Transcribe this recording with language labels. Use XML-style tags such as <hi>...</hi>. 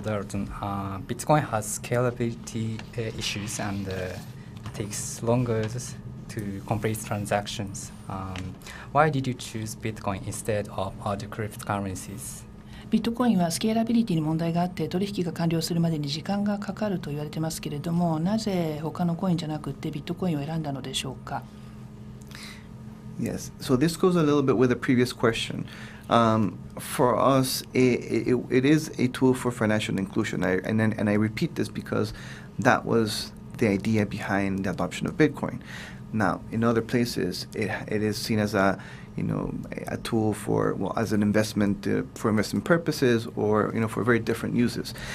<en>Dalton, Bitcoin has scalability issues and takes longer to complete transactions. Why did you choose Bitcoin instead of other cryptocurrencies?</en> <ja>ビットコインはスケーラビリティに問題があって取引が完了するまでに時間がかかると言われてますけれども、なぜ他のコインじゃなくてビットコインを選んだのでしょうか。</ja> <en>Yes, so this goes a little bit with the previous question. For us, it is a tool for financial inclusion, and I repeat this because that was the idea behind the adoption of Bitcoin. Now, in other places, it is seen as a tool for, as an investment for investment purposes, or for very different uses.</en>